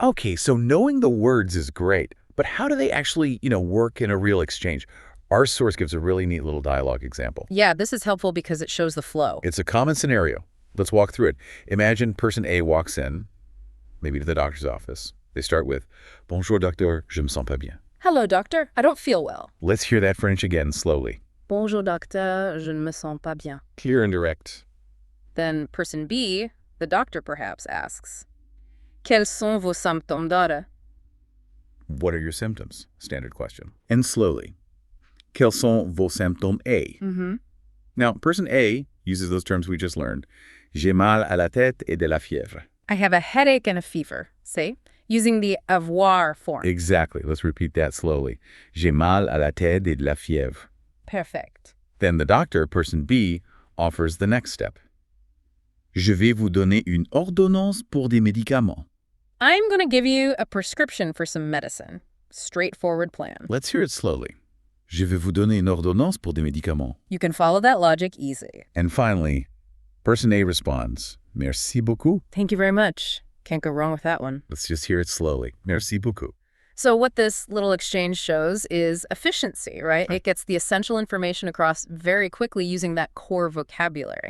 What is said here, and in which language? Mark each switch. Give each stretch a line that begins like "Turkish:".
English: Okay, so knowing the words is great, but how do they actually, work in a real exchange? Our source gives a really neat little dialogue example. Yeah, this is helpful because it shows the flow. It's a common scenario. Let's walk through it. Imagine person A walks in, maybe to the doctor's office. They start with,
French: Bonjour, docteur, je me sens pas bien.
English: Hello, doctor. I don't feel well. Let's hear that French again slowly.
French: Bonjour, docteur. Je ne me sens pas bien.
English: Clear and direct. Then person B, the doctor perhaps, asks,
French: Quels sont vos symptômes,
English: daughter? What are your symptoms? Standard question. And slowly.
French: Quels sont vos symptômes A?
English: Mm-hmm. Now, person A uses those terms we just learned.
French: J'ai mal à la tête et de la fièvre.
English: I have a headache and a fever, see? Using the avoir form. Exactly. Let's repeat that slowly.
French: J'ai mal à la tête et de la fièvre.
English: Perfect. Then the doctor, person B, offers the next step.
French: Je vais vous donner une ordonnance pour des médicaments.
English: I'm going to give you a prescription for some medicine. Straightforward plan. Let's hear it slowly.
French: Je vais vous donner une ordonnance pour des médicaments.
English: You can follow that logic easy. And finally, person A responds,
French: Merci beaucoup.
English: Thank you very much. Can't go wrong with that one. Let's just hear it slowly.
French: Merci beaucoup.
English: So what this little exchange shows is efficiency, right? It gets the essential information across very quickly using that core vocabulary.